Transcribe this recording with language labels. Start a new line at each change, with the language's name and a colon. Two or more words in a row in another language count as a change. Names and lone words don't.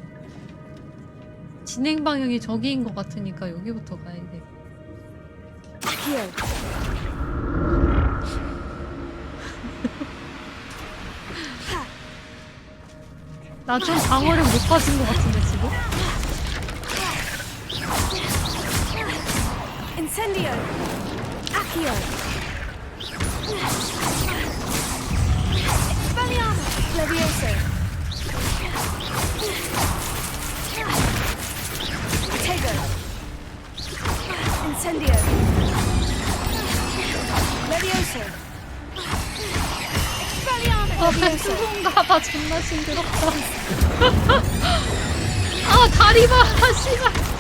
Korean: 진행 방향이 저기인 것 같으니까 여기부터 가야 돼. 나 좀 방어력 못 빠진 것 같은데 지금?
Latin: Incendio! Accio! Expelliarmus! Levioso! Tego! Incendio! Levioso! Expelliarmus!
Korean: 수공가 봐. 존나 징그럽다. 아 다리 봐. 씨발.